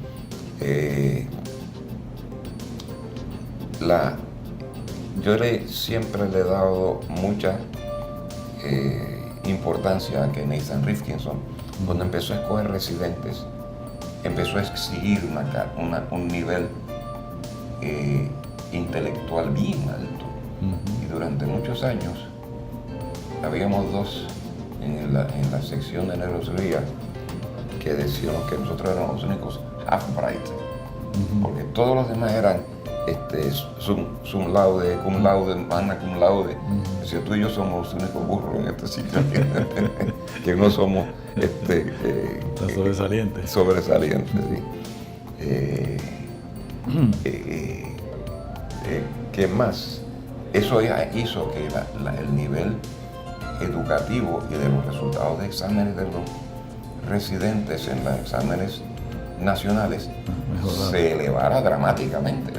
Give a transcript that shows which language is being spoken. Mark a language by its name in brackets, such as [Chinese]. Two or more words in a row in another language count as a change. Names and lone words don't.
[Spanish] Yo siempre le he dado mucha importancia a que Nathan Rifkinson, cuando empezó a escoger residentes, empezó a exigir un nivel intelectual bien alto. Y durante muchos años habíamos dos en la sección de neurocirugía que decíamos que nosotros éramos los únicos [English] half bright, [Spanish] porque todos los demás eran [Latin] sum laude, cum laude, magna cum laude. [Spanish] Decía, tú y yo somos los únicos burros en este sitio, que no somos sobresalientes. Sobresalientes, sí. ¿Qué más? Eso ya hizo que el nivel educativo y de los resultados de exámenes de los residentes en los exámenes nacionales se elevara dramáticamente.